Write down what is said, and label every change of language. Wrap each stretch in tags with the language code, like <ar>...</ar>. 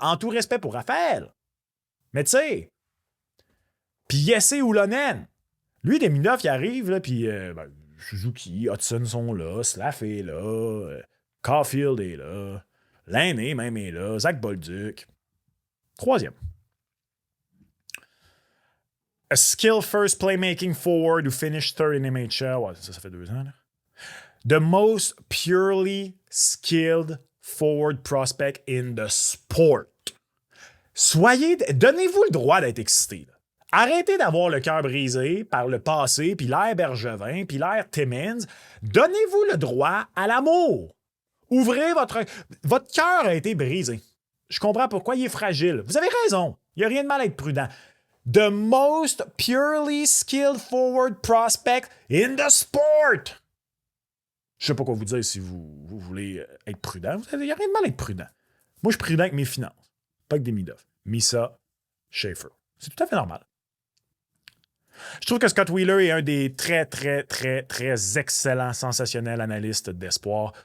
<fr>En tout respect pour Raphaël. Mais tu sais, puis Jesse Oulonen. Lui, Demidoff, il arrive, là, puis Suzuki, Hudson sont là, Slaff est là, Caulfield est là, Lainé même est là, Zach Bolduc. Troisième.</fr> <en>A skill-first playmaking forward who finished third in NHL.</en> <fr>Ouais, ça fait 2 ans. Là.</fr> <en>The most purely skilled forward prospect in the sport.</en> <fr>Donnez-vous le droit d'être excité. Là. Arrêtez d'avoir le cœur brisé par le passé, puis l'air Bergevin, puis l'air Timmins. Donnez-vous le droit à l'amour. Ouvrez votre cœur a été brisé. Je comprends pourquoi il est fragile. Vous avez raison. Il n'y a rien de mal à être prudent.</fr> <en>The most purely skilled forward prospect in the sport.</en> <fr>Je sais pas quoi vous dire si vous voulez être prudent. Il n'y a rien de mal à être prudent. Moi, je suis prudent avec mes finances. Pas avec Demidoff. Misa, Schaefer. C'est tout à fait normal. Je trouve que Scott Wheeler est un des très, très, très, très excellents, sensationnels analystes d'espoir.</fr>